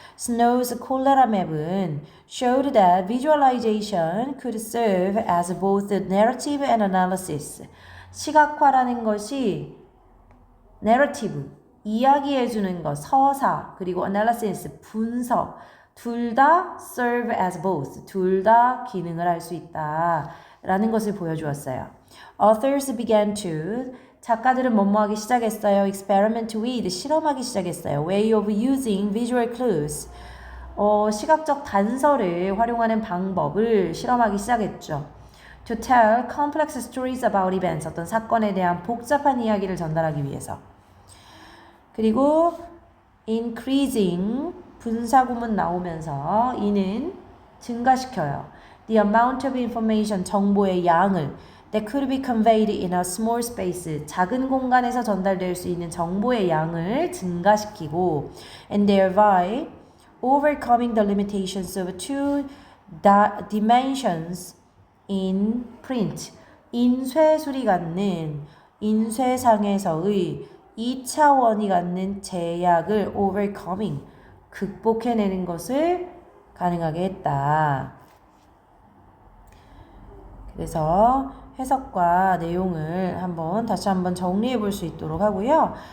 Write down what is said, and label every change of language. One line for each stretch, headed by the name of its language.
English: Snow's cholera map은 showed that visualization could serve as both narrative and analysis.
Korean: 시각화라는 것이 narrative, 이야기해주는 것, 서사, 그리고 analysis, 분석, 둘 다
English: serve as both,
Korean: 둘 다 기능을 할 수 있다 라는 것을 보여주었어요.
English: Authors began to,
Korean: 작가들은 뭐뭐하기 시작했어요.
English: Experiment with,
Korean: 실험하기 시작했어요.
English: Way of using visual clues,
Korean: 시각적 단서를 활용하는 방법을 실험하기 시작했죠.
English: To tell complex stories about events,
Korean: 어떤 사건에 대한 복잡한 이야기를 전달하기 위해서. 그리고 increasing, 분사구문 나오면서 이는 증가시켜요.
English: The amount of information,
Korean: 정보의 양을
English: that could be conveyed in a small space,
Korean: 작은 공간에서 전달될 수 있는 정보의 양을 증가시키고
English: and thereby overcoming the limitations of two dimensions in print.
Korean: 인쇄술이 갖는, 인쇄상에서의 2차원이 갖는 제약을 overcoming, 극복해내는 것을 가능하게 했다. 그래서 해석과 내용을 다시 한번 정리해 볼 수 있도록 하고요.